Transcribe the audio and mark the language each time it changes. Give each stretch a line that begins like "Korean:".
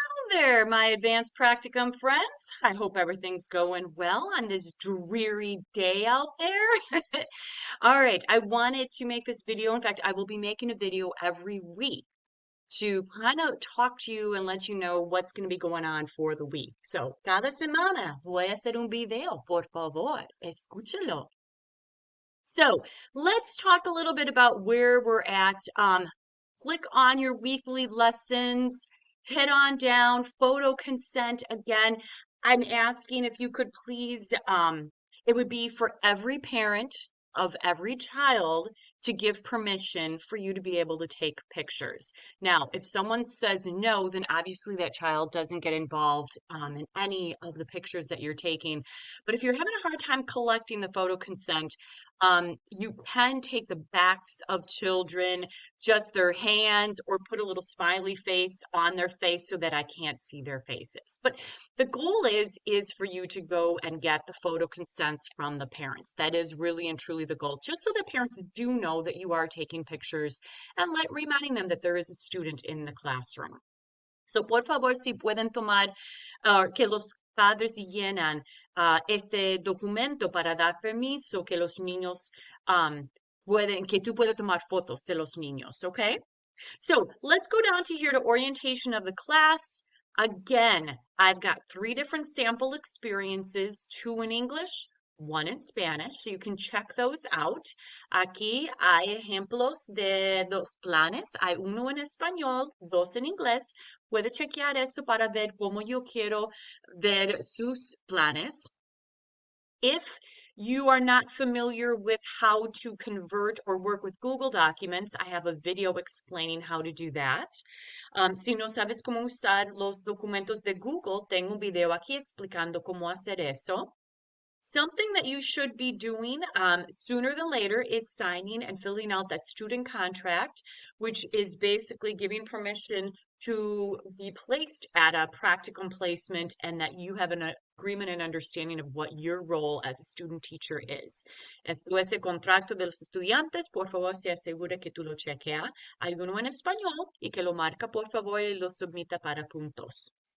English: Hello there, my advanced practicum friends. I hope everything's going well on this dreary day out there. All right, I wanted to make this video. In fact, I will be making a video every week to kind of talk to you and let you know what's going to be going on for the week.
Spanish: So, cada semana voy a hacer un video, por favor, escúchalo.
English: So let's talk a little bit about where we're at. Click on your weekly lessons, head on down, photo consent. Again, I'm asking if you could please, it would be for every parent of every child to give permission for you to be able to take pictures. Now, if someone says no, then obviously that child doesn't get involved in any of the pictures that you're taking. But if you're having a hard time collecting the photo consent, you can take the backs of children, just their hands, or put a little smiley face on their face so that I can't see their faces. But the goal is for you to go and get the photo consents from the parents. That is really and truly the goal, just so that parents do know that you are taking pictures and reminding them that there is a student in the classroom.
Spanish: So, por favor, si pueden tomar, que los padres llenan este documento para dar permiso que los niños que tú puedes tomar fotos de los niños, okay?
English: So let's go down to here to orientation of the class. Again, I've got 3 different sample experiences, 2 in English, 1 in Spanish, so you can check those out.
Spanish: Aquí hay ejemplos de 2 planes. Hay uno en español, 2 en inglés. Puede chequear eso para ver cómo yo quiero ver sus planes.
English: If you are not familiar with how to convert or work with Google Documents, I have a video explaining how to do that.
Spanish: Si no sabes cómo usar los documentos de Google, tengo un video aquí explicando cómo hacer eso.
English: Something that you should be doing sooner than later is signing and filling out that student contract, which is basically giving permission to be placed at a practicum placement and that you have an agreement and understanding of what your role as a student teacher is.
Spanish: Esto es el contrato de los estudiantes. Por favor, se asegura que tú lo chequea. Hay uno en español y que lo marca, por favor, y lo submita para puntos.